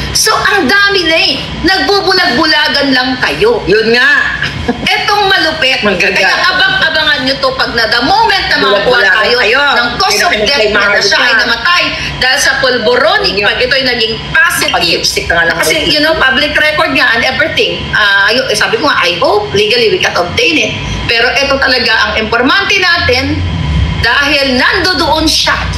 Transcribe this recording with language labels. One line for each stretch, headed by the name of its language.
Filipino: So, ang dami na nagbubulag-bulagan lang kayo. Yun nga. Etong malupit. Kaya abang-abangan nyo to pag na the moment na makakuha tayo ng cause of death na siya ay namatay dahil sa pulboronic, pag ito ay naging positive. Kasi, public record nga and everything.
English: Sabi ko nga, I hope legally we can obtain it.
Filipino: Pero ito talaga ang informante natin dahil nandoon siya.